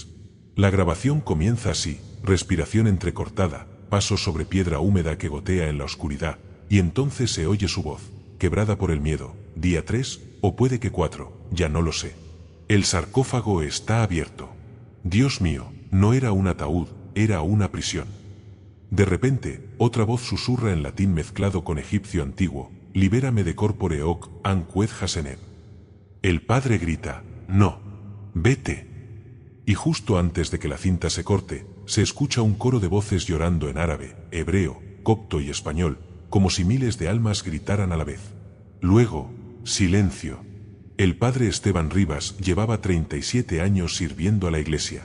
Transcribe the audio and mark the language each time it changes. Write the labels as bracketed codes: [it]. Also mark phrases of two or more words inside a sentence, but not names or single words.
[es] La grabación comienza así, respiración entrecortada, paso sobre piedra húmeda que gotea en la oscuridad, y entonces se oye su voz, quebrada por el miedo, día 3, o puede que 4, ya no lo sé. El sarcófago está abierto. Dios mío, no era un ataúd, era una prisión. De repente, otra voz susurra en latín mezclado con egipcio antiguo, libérame [la] de corpore hoc [es] anqued hasenet. El padre grita, no, vete. Y justo antes de que la cinta se corte, se escucha un coro de voces llorando en árabe, hebreo, copto y español, como si miles de almas gritaran a la vez. Luego, silencio. El padre Esteban Rivas llevaba 37 años sirviendo a la iglesia.